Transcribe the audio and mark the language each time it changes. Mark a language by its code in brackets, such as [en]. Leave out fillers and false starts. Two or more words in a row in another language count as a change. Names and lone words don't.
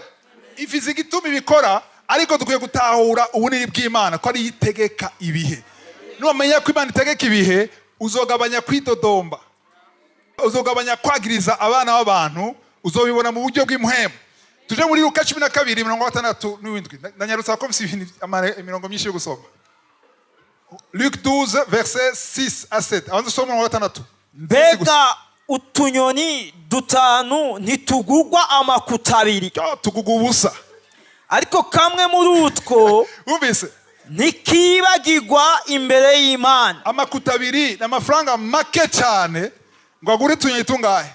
[rn] Ifizi gituma ibikora, ariko dukwiye gutahura ubunini bw'Imana ko ari yitegeka ibihe. Numenya ko Imana itegeka ibihe, uzogabanya kwidodomba, uzogabanya kwagiriza abana b'abantu, uzobibona mu buryo bw'impuhemu. Tuje muri Luka 12:67. Ndanyarutsa ko mfite imirongo myinshi yo gusoma. [fr] Luc 12 verset 6 à 7. [rn] Abanza soma mu 6. Mbega utunyoni dutanu ntitugugwa amakuta abiri. Tugugwa ubusa. Ariko kamwe muri utwo umvise ntikibagirwa imbere y'Imana. Amakuta abiri n'amafaranga make cyane ngo agure utunyoni tungahe?